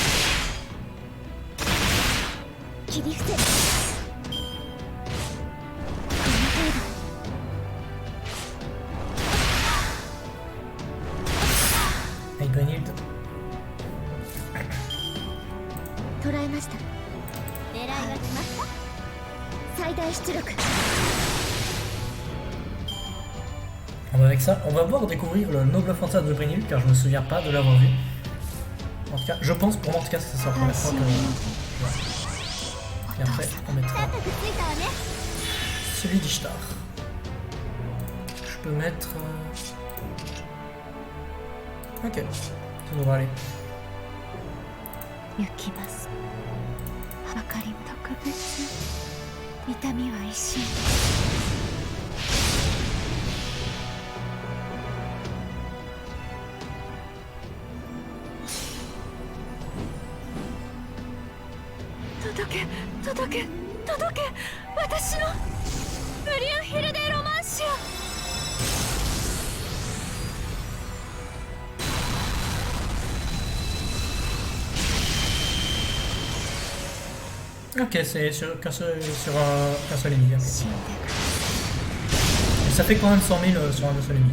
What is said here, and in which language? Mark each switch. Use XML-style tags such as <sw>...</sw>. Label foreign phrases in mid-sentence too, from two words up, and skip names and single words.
<ja>い切り伏せ捕らえました狙いは決まった最大出力</ja> <fr>Avec ça, on va voir découvrir le noble fantasme de Brynhild car je me souviens pas de l'avoir vu. En tout cas, je pense pour moi en tout cas c'est la première fois que... Ouais. Et après, on mettra celui d'Ishtar. Je peux mettre... Ok, ça devrait aller.</fr> <ja>行きますわかり特別痛みは一瞬届け届け届け私のブリュンヒルデロマンシア</ja> <fr>Ok, c'est qu'un seul ennemi. Et ça fait quand même 100 000 sur un seul ennemi.</fr>